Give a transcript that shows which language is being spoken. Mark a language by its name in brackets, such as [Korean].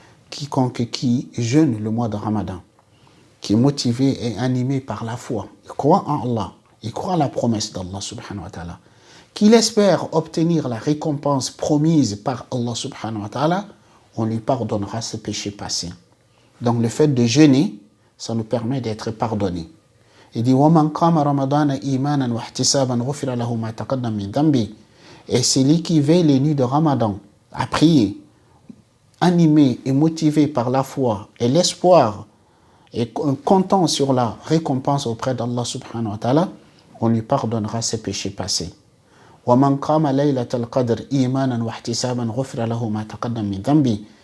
[French] Quiconque qui jeûne le mois de Ramadan, qui est motivé et animé par la foi, il croit en Allah, il croit à la promesse d'Allah subhanahu wa ta'ala, qu'il espère obtenir la récompense promise par Allah subhanahu wa ta'ala, on lui pardonnera ses péchés passés. Donc le fait de jeûner, ça nous permet d'être pardonnés. Il dit [Arabic] وَمَنْ قَامَ رَمَضَانَ إِيمَانًا وَاحْتِسَابًا غُفِرَ لَهُ مَا تَقَدَّمَ مِنْ ذَنْبِهِ. [French] Et celui qui veille les nuits de Ramadan à prier, animé et motivé par la foi et l'espoir, et comptant sur la récompense auprès d'Allah subhanahu wa ta'ala, on lui pardonnera ses péchés passés. [Arabic] وَمَنْ قَامَ لَيْلَةَ الْقَدْرِ إِيمَانًا وَاحْتِسَابًا غُفِرَ لَهُ مَا تَقَدَّمَ مِنْ ذَنْبِهِ.